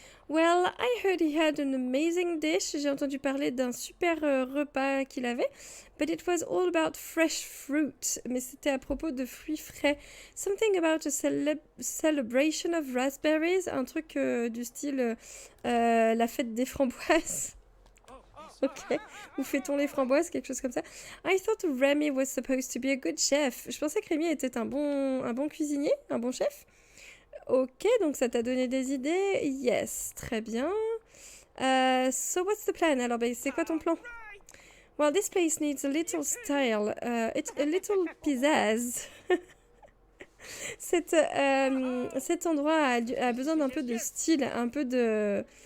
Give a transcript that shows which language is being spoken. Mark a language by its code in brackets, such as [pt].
[en] Well, I heard he had an amazing dish. [fr] J'ai entendu parler d'un super repas qu'il avait. [en] But it was all about fresh fruit. [fr] Mais c'était à propos de fruits frais. [en] Something about a celebration of raspberries. [fr] Un truc du style la fête des framboises. Ok. Où fait-on les framboises? Quelque chose comme ça. [en] I thought Remy was supposed to be a good chef. [fr] Je pensais que Rémi était un bon cuisinier, un bon chef. Ok, donc ça t'a donné des idées. Yes, très bien. [en] So what's the plan? [fr] Alors, c'est quoi ton plan? [en] Well, this place needs a little style. It's a little pizzazz. [fr] Cet endroit a besoin d'un peu de style, un peu de...